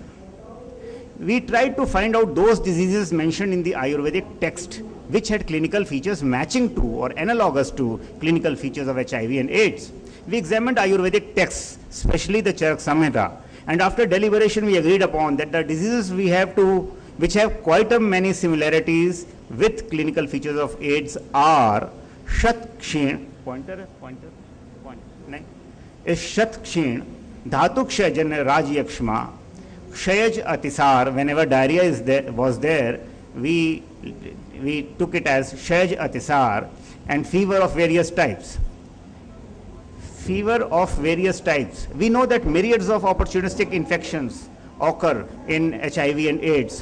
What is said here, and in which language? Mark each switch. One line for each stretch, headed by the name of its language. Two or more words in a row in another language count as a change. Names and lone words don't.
English: We tried to find out those diseases mentioned in the Ayurvedic text which had clinical features matching to or analogous to clinical features of HIV and AIDS. We examined Ayurvedic texts, especially the Charak Samhita, and after deliberation we agreed upon that the diseases which have quite a many similarities with clinical features of AIDS are Shat Kshin, Shat Kshin, Dhatuksha Jan Raj Yakshma, Kshayaj Atisar. Whenever diarrhea was there, we took it as Kshayaj Atisar, and fever of various types. Fever of various types. We know that myriads of opportunistic infections occur in HIV and AIDS.